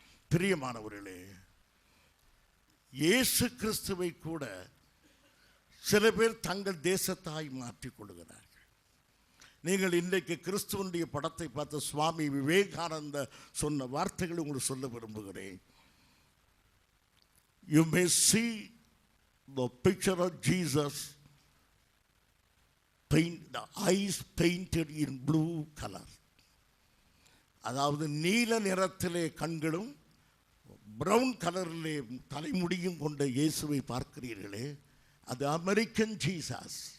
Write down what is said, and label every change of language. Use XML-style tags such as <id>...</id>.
<ta>பிரியமானவர்களே, இயேசு கிறிஸ்துவை கூட சில பேர் தங்கள் தேசத்தாய் மாற்றிக் கொள்கிறார்கள். நீங்கள் இன்றைக்கு கிறிஸ்துவனுடைய படத்தை பார்த்த சுவாமி விவேகானந்த சொன்ன வார்த்தைகளை உங்களுக்கு சொல்ல விரும்புகிறேன்.</ta> <en>You may see the picture of Jesus, the eyes painted in blue color.</en> <ta>அதாவது நீல நிறத்திலே கண்களும் பிரவுன் கலரிலே தலைமுடியும் கொண்ட இயேசுவை பார்க்கிறீர்களே, அது அமெரிக்கன் ஜீசஸ்.</ta>